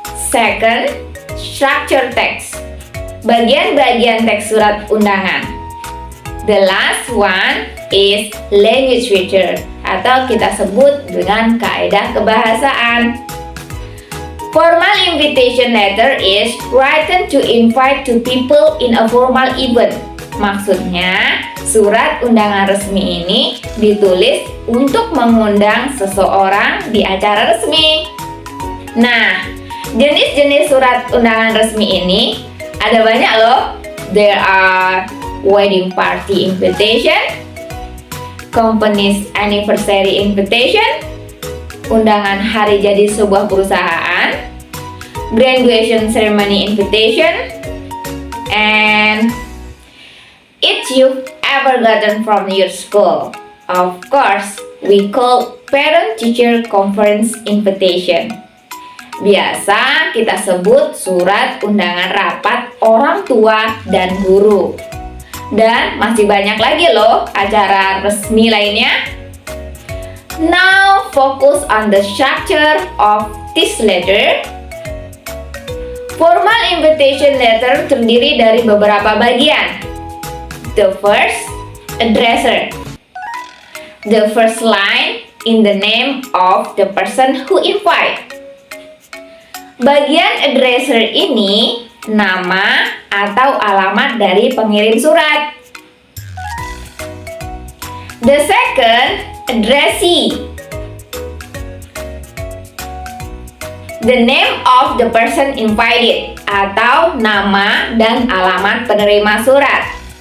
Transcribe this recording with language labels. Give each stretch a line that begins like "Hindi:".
English: Second, structure text.
Indonesian: Bagian-bagian teks surat undangan.
English: The last one is language feature
Indonesian: atau kita sebut dengan kaidah kebahasaan.
English: Formal invitation letter is written to invite to people in a formal event.
Indonesian: Maksudnya, surat undangan resmi ini ditulis untuk mengundang seseorang di acara resmi. Nah, jenis-jenis surat undangan resmi ini ada banyak loh.
English: There are wedding party invitation, company's anniversary invitation,
Indonesian: undangan hari jadi sebuah perusahaan,
English: graduation ceremony invitation, and each you've ever gotten from your school. Of course, we call parent-teacher conference invitation.
Indonesian: Biasa kita sebut surat undangan rapat orang tua dan guru. Dan masih banyak lagi loh acara resmi lainnya.
English: Now focus on the structure of this letter.
Indonesian: Formal invitation letter terdiri dari beberapa bagian.
English: The first, addresser. The first line in the name of the person who invite.
Indonesian: Bagian addresser ini nama atau alamat dari pengirim surat.
English: The second, addressee. The name of the person invited
Indonesian: atau nama dan alamat penerima surat.